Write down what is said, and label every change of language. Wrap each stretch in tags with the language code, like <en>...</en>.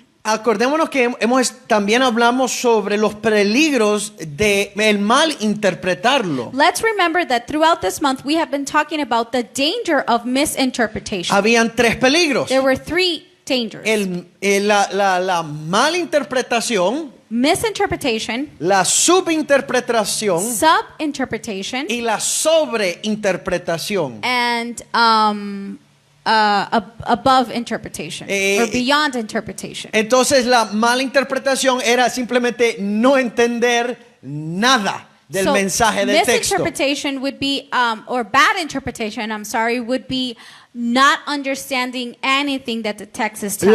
<es>Acordémonos que también hablamos sobre los peligros de el mal interpretarlo.</es> <en>Let's remember that throughout this month we have been talking about the danger of misinterpretation.</en> <es>Habían 3 peligros.</es> <en>There were 3 dangers.</en> <es>La malinterpretación,</es> <en>Misinterpretation,</en> <es>la subinterpretación</es> <en>subinterpretation,</en> <es>y la sobreinterpretación.</es> <en>and above interpretation or beyond interpretation.</en> <es>Entonces la malinterpretación era simplemente no entender nada del</es> <en>So</en> <es>mensaje del texto.</es> <en>misinterpretation would be, or bad interpretation, I'm sorry, would be not understanding anything that the text is telling.</en>